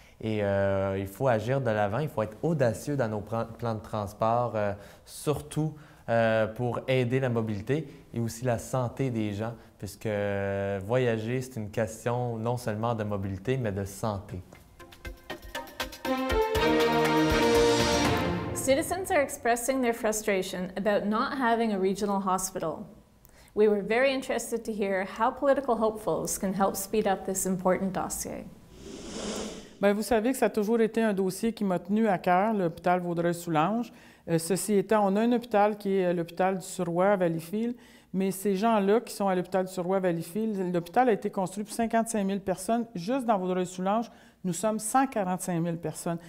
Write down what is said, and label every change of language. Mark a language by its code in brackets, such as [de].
[fr] Et il faut agir de l'avant, il faut être audacieux dans nos plans de transport, surtout pour aider la mobilité et aussi la santé des gens, puisque voyager, c'est une question non seulement de mobilité, mais de santé. [en] Citizens are expressing their frustration about not having a regional hospital. We were very interested to hear how political hopefuls can help speed up this important dossier. [fr] Bien, vous savez que ça a toujours été un dossier qui m'a tenu à cœur, l'hôpital Vaudreuil-Soulanges. Ceci étant, on a un hôpital qui est l'hôpital du Suroît à Valleyfield, mais ces gens-là qui sont à l'hôpital du Suroît à Valleyfield, l'hôpital a été construit pour 55 000 personnes. Juste dans Vaudreuil-Soulanges, nous sommes 145 000 personnes.